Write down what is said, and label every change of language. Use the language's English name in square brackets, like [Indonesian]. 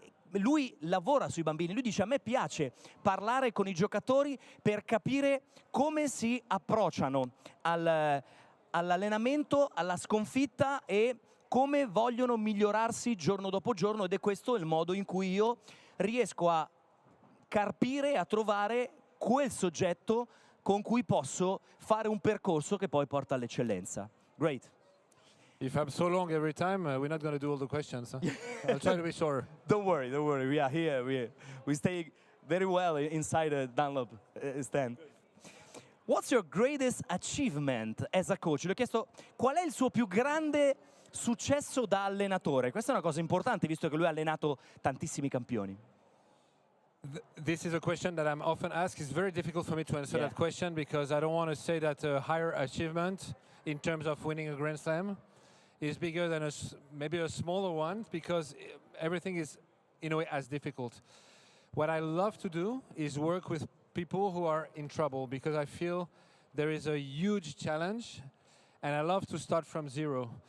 [Italian] lui lavora sui bambini, lui dice a me piace parlare con i giocatori per capire come si approcciano all'allenamento, alla sconfitta e come vogliono migliorarsi giorno dopo giorno, ed è questo il modo in cui io riesco a carpire, a trovare quel soggetto con cui posso fare un percorso che poi porta all'eccellenza. [English] Great. If I'm so long every time, we're not going to do all the questions. Huh? I'll try to be shorter. Don't worry. We are here. We stay very well inside the Dunlop stand. What's your greatest achievement as a coach? [Italian] Le ho chiesto qual è il suo più grande successo da allenatore. Questa è una cosa importante, visto che lui ha allenato tantissimi campioni. [English] This is a question that I'm often asked. It's very difficult for me to answer that question because I don't want to say that a higher achievement in terms of winning a Grand Slam is bigger than maybe a smaller one, because everything is in a way as difficult. What I love to do is work with people who are in trouble, because I feel there is a huge challenge and I love to start from zero.